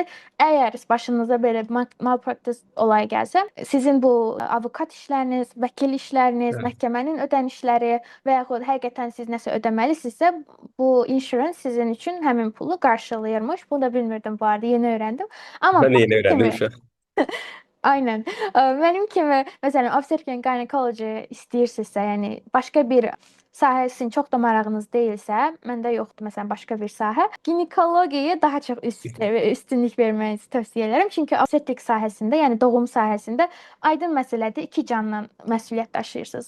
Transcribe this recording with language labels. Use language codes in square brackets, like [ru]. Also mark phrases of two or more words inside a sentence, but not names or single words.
[az] Əgər başınıza belə malpractice olayı gəlsə, sizin bu avukat işləriniz, vəkil işləriniz, məhkəmənin ödənişləri və yaxud həqiqətən siz nəsə ödəməlisinizsə, bu insurance sizin üçün həmin pulu qarşılayırmış. Bunu da bilmirdim bu arada, yeni öyrəndim. Amma [tr] Ben de yeni [az] mənim [tr] öğrendim [az] kimi [tr] şu an. Aynen. [az] Mənim kimi məsələn [en] obstetric and gynecology [az] istəyirsinizsə, yəni başqa bir sahəsin çox da marağınız deyilsə, məndə yoxdur məsələn başqa bir sahə. Ginekologiyaya daha çox üstünlük vermənizi tövsiyə edirəm. Çünki obstetrik sahəsində, yəni doğum sahəsində aydın məsələdir, iki canla məsuliyyət daşıyırsınız.